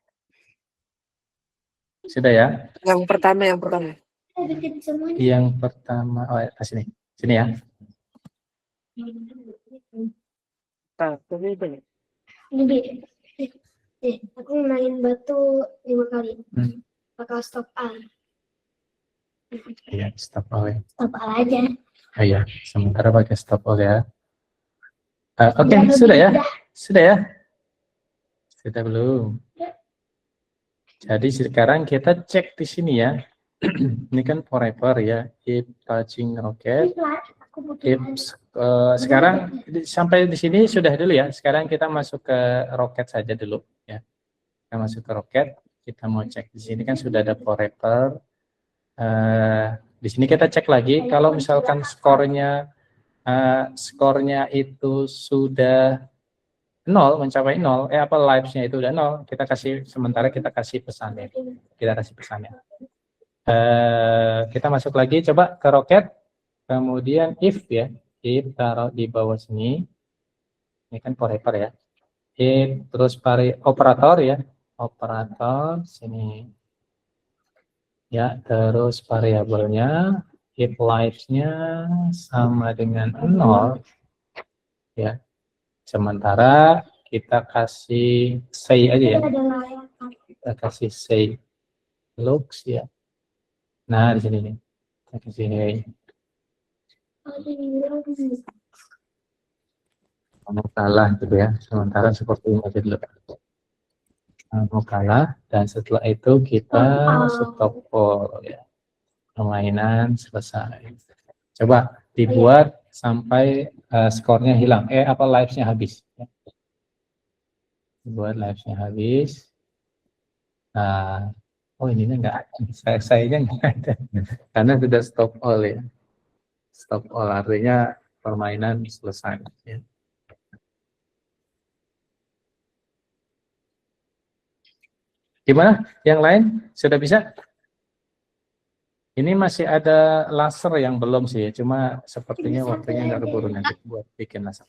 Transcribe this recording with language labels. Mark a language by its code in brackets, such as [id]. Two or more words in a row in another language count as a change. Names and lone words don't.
[id] Sudah ya? Yang pertama. Yang pertama, oh atas ini. Sini ya. Aku main batu 5 kali. Bakal [en] stop all. [id] Iya, [en] stop all [id] ya. [en] Stop all [id] aja. Iya, sementara pakai [en] stop all [id] ya. Oke, sudah ya? Sudah ya? Sudah belum? Jadi sekarang kita cek di sini ya. Ini kan forever ya. [en] Keep touching rocket. [id] Sekarang sampai di sini sudah dulu ya. Sekarang kita masuk ke roket saja dulu ya. Kita masuk ke roket. Kita mau cek di sini kan sudah ada forever. Di sini kita cek lagi, kalau misalkan skornya itu sudah 0, mencapai 0, lives-nya itu udah 0, kita kasih pesannya. Kita masuk lagi, coba ke roket, kemudian if ya, if taruh di bawah sini, ini kan forever ya, if terus operator ya, operator sini ya, terus variabelnya if lives-nya sama dengan 0 ya, sementara kita kasih say aja ya, kita kasih [en] say looks [id] ya. Nah, di sini nih, kita kasih kamu kalah gitu ya, sementara seperti ini aja dulu. Kamu kalah, dan setelah itu kita stop all ya, permainan selesai. Coba dibuat sampai skornya hilang, lives-nya habis ya. Dibuat lives-nya habis. Nah, ini enggak, sayanya enggak ada karena sudah [en] stop all [id] ya. [en] Stop all [id] artinya permainan selesai ya. Gimana? Yang lain sudah bisa? Ini masih ada laser yang belum sih, cuma sepertinya waktunya nggak keburu nanti buat bikin laser.